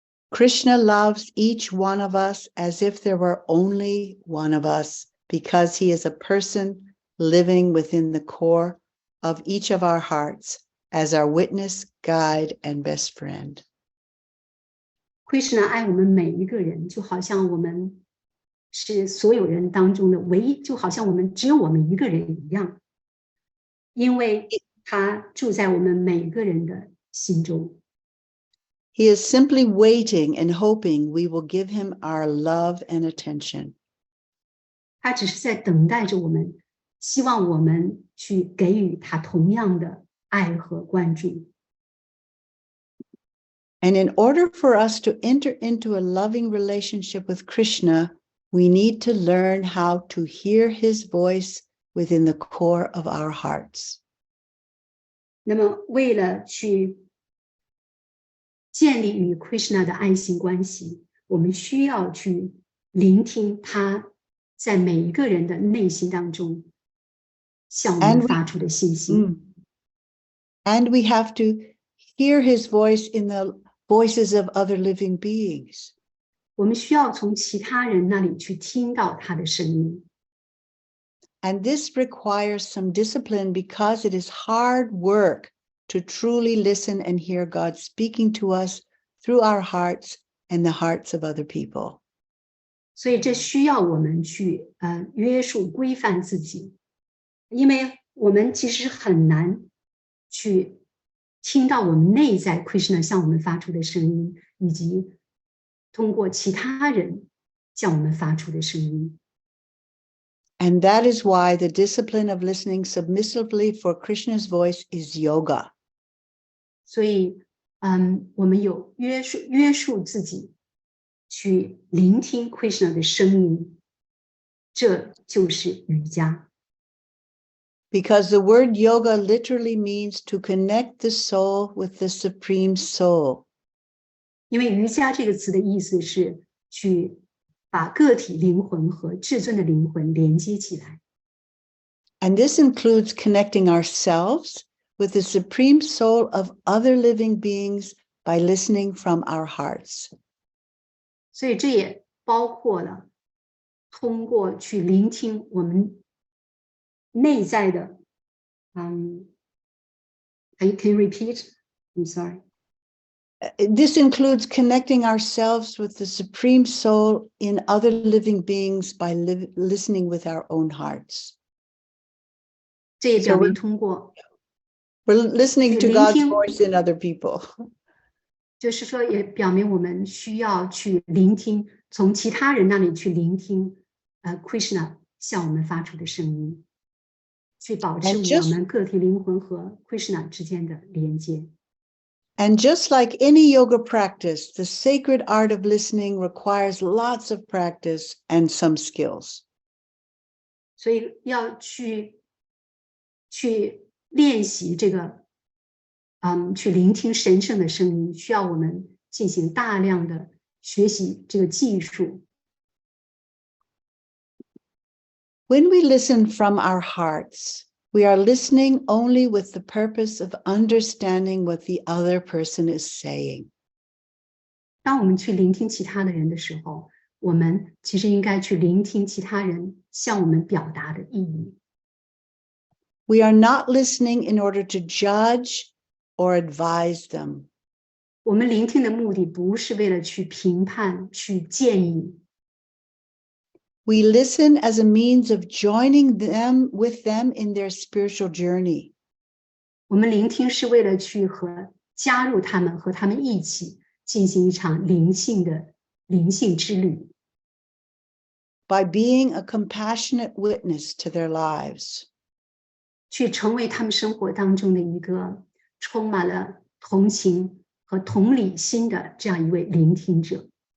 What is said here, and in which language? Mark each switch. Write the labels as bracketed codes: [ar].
[en] Krishna loves each one of us as if there were only one of us, because he is a person living within the core of each of our hearts as our witness, guide, and best friend. [zh] Krishna 爱我们每一个人，就好像我们是所有人当中的唯一，就好像我们只有我们一个人一样，因为他住在我们每个人的心中。 [en] He is simply waiting and hoping we will give him our love and attention. [zh] 他只是在等待着我们，希望我们去给予他同样的爱和关注。 [en] And in order for us to enter into a loving relationship with Krishna, we need to learn how to hear his voice within the core of our hearts. [zh] 那么，为了去建立与 Krishna 的爱情关系，我们需要去聆听他在每一个人的内心当中向我们发出的信息。 [en] And we have to hear his voice in the voices of other living beings. [zh] 我们需要从其他人那里去听到他的声音。 [en] And this requires some discipline because it is hard work to truly listen and hear God speaking to us through our hearts and the hearts of other people. [zh] 所以这需要我们去约束规范自己，因为我们其实很难去听到我们内在 Krishna 向我们发出的声音，以及通过其他人向我们发出的声音。 [en] And that is why the discipline of listening submissively for Krishna's voice is yoga. [zh] 所以，我们有约束自己，去聆听 Krishna 的声音，这就是瑜伽。 [en] Because the word yoga literally means to connect the soul with the supreme soul. [zh] 因为瑜伽这个词的意思是去把个体灵魂和至尊的灵魂连接起来。 [en] And this includes connecting ourselves with the supreme soul of other living beings by listening from our hearts. [zh] 所以这也包括了通过去聆听我们内在的 [en] can you repeat? I'm sorry. This includes connecting ourselves with the supreme soul in other living beings by listening with our own hearts. [zh] 这也表明通过 [en] We're listening to God's voice in other people. [zh] 就是说也表明我们需要去聆听，从其他人那里去聆听Krishna 向我们发出的声音，去保持我们个体灵魂和 Krishna 之间的连接。 [en] And just like any yoga practice, the sacred art of listening requires lots of practice and some skills. [zh] 所以要去练习这个，去聆听神圣的声音，需要我们进行大量的学习这个技术。 [en] When we listen from our hearts, We are listening only with the purpose of understanding what the other person is saying. [zh] 当我们去聆听其他的人的时候，我们其实应该去聆听其他人向我们表达的意义。 [en] We are not listening in order to judge or advise them. [zh] 我们聆听的目的不是为了去评判、去建议。 [en] We listen as a means of joining them with them in their spiritual journey. [zh] 我们聆听是为了去加入他们，和他们一起进行一场灵性之旅。 [en] By being a compassionate witness to their lives. [zh] 去成为他们生活当中的一个充满了同情和同理心的这样一位聆听者。